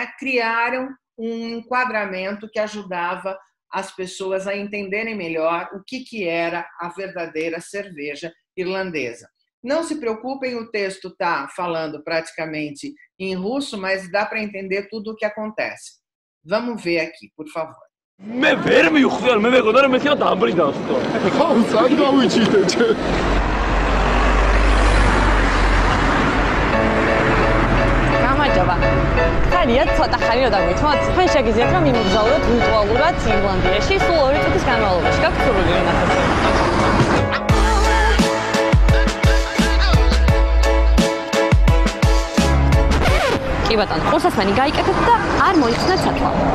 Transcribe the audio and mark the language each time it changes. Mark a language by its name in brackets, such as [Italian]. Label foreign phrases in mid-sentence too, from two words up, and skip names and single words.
[Portuguese] Criaram um enquadramento que ajudava as pessoas a entenderem melhor o que era a verdadeira cerveja irlandesa. Não se preocupem, o texto está falando praticamente em russo, mas dá para entender tudo o que acontece. Vamos ver aqui, por favor. [Georgian] ხარია ცოტა ხანი რომ დაგვითხოთ თქვენ შეგიძლიათ რომ იმგზავროთ ვირტუალურად ირლანდიაში სულ 2 წუთის განმავლობაში გაქვთ სურვილი ნახოთ კი ბატონო ყურსასმენი გაიკეთეთ და არ მოიხსნეთ სათვალ